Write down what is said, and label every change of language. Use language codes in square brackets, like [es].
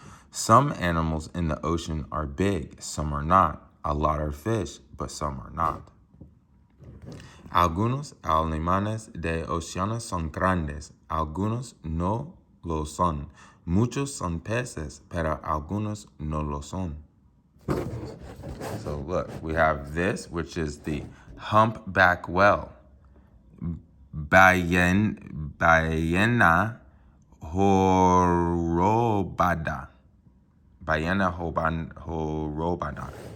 [en] Some animals in the ocean are big, some are not. A lot are fish, but some are not. [es] Algunos animales de océano son grandes, algunos no lo son. Muchos son peces, pero algunos no lo son. [en] So look, we have this, which is the humpback whale. [es] Ballena jorobada. Ballena jorobada.